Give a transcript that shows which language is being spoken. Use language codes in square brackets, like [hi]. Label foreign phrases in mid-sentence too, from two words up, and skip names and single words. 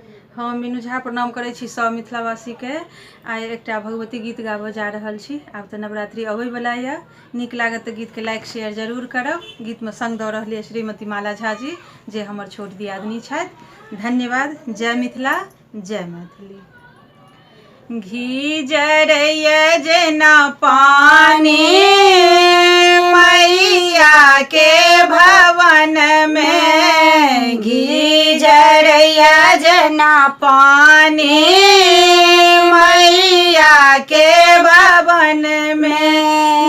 [mai] हम मीनू झा प्रणाम करै छी सब मिथिलावासी के। आइ एकटा भगवती गीत गाबऽ जा रहल छी। आब तऽ नवरात्रि अबै वाला यऽ। नीक लागत तऽ गीत के लाइक शेयर जरूर करब। गीत में संग दऽ रहल श्रीमती माला झा जी जे हमर छोट दियादनी छथि। धन्यवाद। जय मिथिला, जय मैथिली। घी जरैया जेना पानी मैया के भवन में, घी जरैया जेना पानी मैया के भवन में।